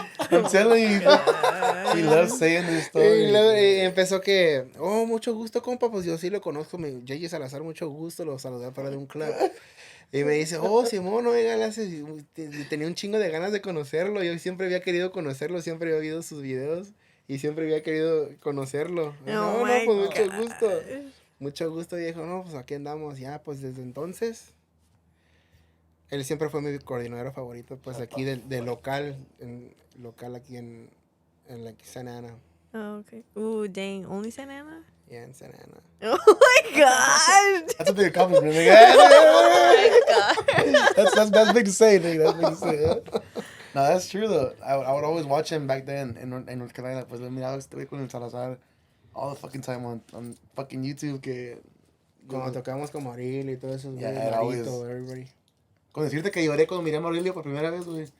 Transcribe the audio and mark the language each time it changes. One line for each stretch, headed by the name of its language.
English: I'm telling you, he loves saying this story.
Spanish: Y empezó que, mucho gusto, compa, pues yo sí lo conozco, Jay Jay Salazar, mucho gusto, lo saludé para de un club. Y me dice, Simón, oiga, tenía un chingo de ganas de conocerlo, yo siempre había querido conocerlo, siempre había oído sus videos y siempre había querido conocerlo. Oh, pues mucho gusto. Mucho gusto, viejo, no, pues aquí andamos, ya, pues desde entonces. Él siempre fue mi coordinador favorito, pues aquí de local aquí en Santa Ana.
English: Oh, okay. Ooh, dang. Only Santa Ana? Yeah, in Santa Ana. Oh my gosh. That's a big accomplishment, nigga. Oh my God. That's big to say, nigga. That's big to say. Yeah? No, that's true though. I would always watch him back then in North Carolina.
Spanish: Pues miraba este güey con el Salazar
English: all the fucking time on fucking YouTube.
Spanish: Que cuando tocamos con Maril y todo eso.
English: Yeah, Marito, everybody.
Spanish: Con decirte que lloré cuando miré a Mauricio por primera vez, güey.